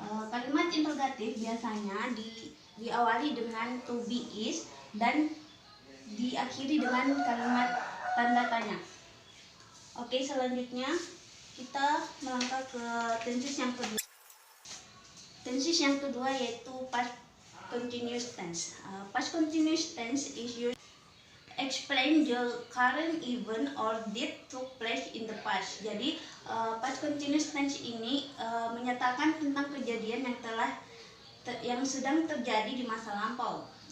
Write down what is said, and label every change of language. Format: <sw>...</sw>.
<id>Kalimat interrogatif biasanya diawali dengan to be is dan diakhiri dengan kalimat tanda tanya. Oke, selanjutnya kita melangkah ke tenses yang kedua. Tenses yang kedua yaitu past continuous tense.</id> <en>Past continuous tense is used explain the current event or did took place in the past.</en> <id>Jadi past continuous tense ini menyatakan tentang kejadian yang sedang terjadi di masa lampau.</id>